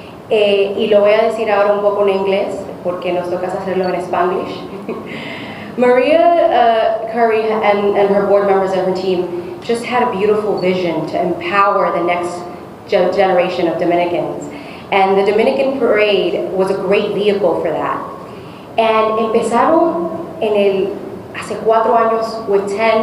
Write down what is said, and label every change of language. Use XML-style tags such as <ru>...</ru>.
<es>Y lo voy a decir ahora un poco en inglés, porque nos toca hacerlo en Spanglish.</es> <en>Maria Curry and her board members and her team just had a beautiful vision to empower the next generation of Dominicans. And the Dominican Parade was a great vehicle for that.</en> <es>And empezaron hace 4 años</es> <en>with $10,000.</en>